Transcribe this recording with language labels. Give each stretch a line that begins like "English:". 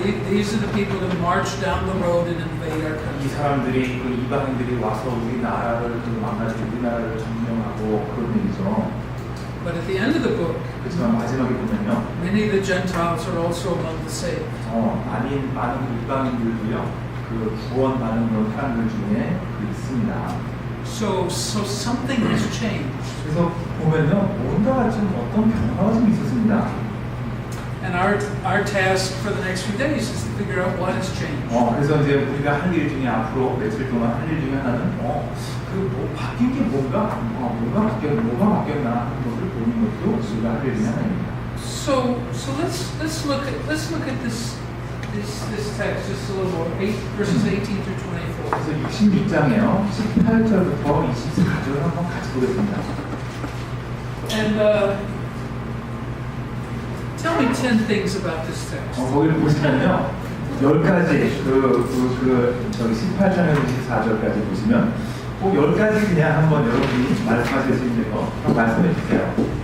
English: These are the people who march down the road and invade our
Korean: 이
English: country.
Korean: 사람들이 그 이방인들이 와서 우리나라를 망가지고 우리나라를 점령하고 그런 얘기죠.
English: But at the end of the book,
Korean: 그렇지만 마지막에 보면요.
English: many of the Gentiles are also among the saved.
Korean: 많은 그 이방인들도요. 그 구원받는 그런 사람들 중에 있습니다.
English: So something has changed.
Korean: 그래서 보면요. 뭔가 좀 어떤 변화가 좀 있었습니다.
English: And our task for the next few days is to figure out what has changed.
Korean: 그래서 이제 우리가 할 일 중에 앞으로 며칠 동안 할 일 중에 하나는 바뀐 게 뭐가 바뀌었나 하는 것을 보는 것도 우리가 할 일 중에 하나입니다.
English: So let's look at this text just a little more. Verses 18 through 24.
Korean: 그래서 66장에요. 18절부터 24절 한번 같이 보겠습니다.
English: And tell me 10 things about this text.
Korean: 거기를 보시면요. 10가지 저기 18장에서 24절까지 보시면 꼭 10가지 그냥 한번 여러분이 말씀하실 수 있는 거 말씀해 주세요.